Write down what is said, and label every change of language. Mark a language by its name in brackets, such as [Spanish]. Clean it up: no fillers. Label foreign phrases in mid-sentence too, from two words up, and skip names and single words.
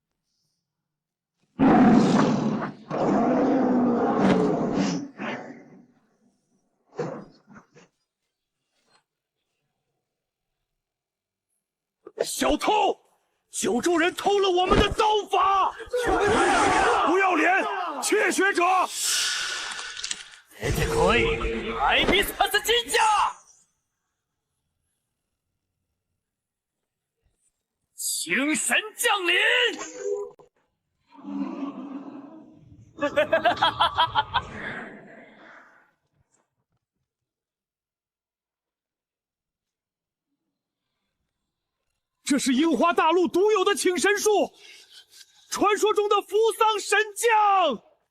[Chinese] 小偷！九州人偷了我们的刀法！不要脸！窃学者！ [Japanese] 出てこい！アイビスパス神社！ [Chinese] 星神降临！这是樱花大陆独有的请神术，传说中的扶桑神将。